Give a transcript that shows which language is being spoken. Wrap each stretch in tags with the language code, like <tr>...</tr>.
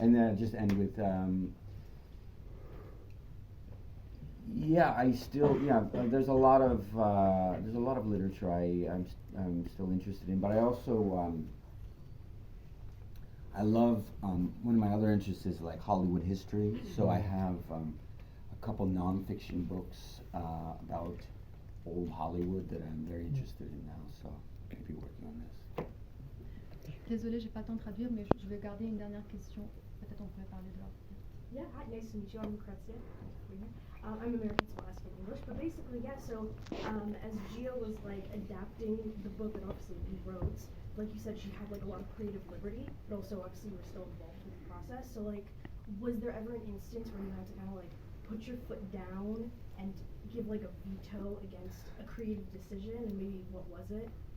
<en>And then just end with, yeah, I still, there's a lot of literature I'm still interested in, but I also, I love, one of my other interests is like Hollywood history, so I have a couple nonfiction books about old Hollywood that I'm very interested in now, so I'm going to be working on this.</en> <fr>Désolée, j'ai pas le temps de traduire, mais je vais garder une dernière question. Peut-être on pourrait parler de l'art.</fr> <en>Yeah, hi, nice to meet you. I'm Quartier. I'm American, so I'll ask in English. But basically, yeah, so as Gio was like adapting the book that obviously you wrote, like you said, she had like a lot of creative liberty, but also obviously you were still involved in the process. So like, was there ever an instance where you had to kind of like put your foot down and give like a veto against a creative decision, and maybe what was it?</en>